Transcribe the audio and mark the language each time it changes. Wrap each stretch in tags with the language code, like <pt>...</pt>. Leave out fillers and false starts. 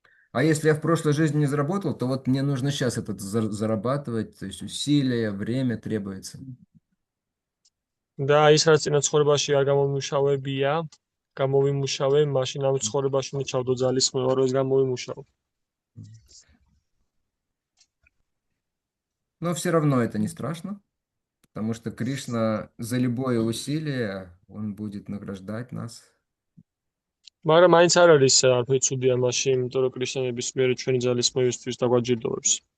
<ru>А если я в прошлой жизни не заработал, то вот мне нужно сейчас это зарабатывать, то есть усилия, время требуется.</ru> <ka>და ის რაც წინა ცხოვრებაში არ გამომიმუშავებია, გამოვიმუშავე, მაშინ ამ ცხოვრებაში უნდა ჩავდო ძალისხმევა, რომ ეს გამოვიმუშავო.</ka> <ru>Но все равно это не страшно, потому что Кришна за любое усилие, он будет награждать нас.</ru> <ka>მაგრამ მაინც არ არის არაფერი ცუდი ამაში, იმიტომ რომ კრიშნა ნებისმიერი ჩვენი ძალისხმევისთვის დაგვაჯილდოვებს.</ka>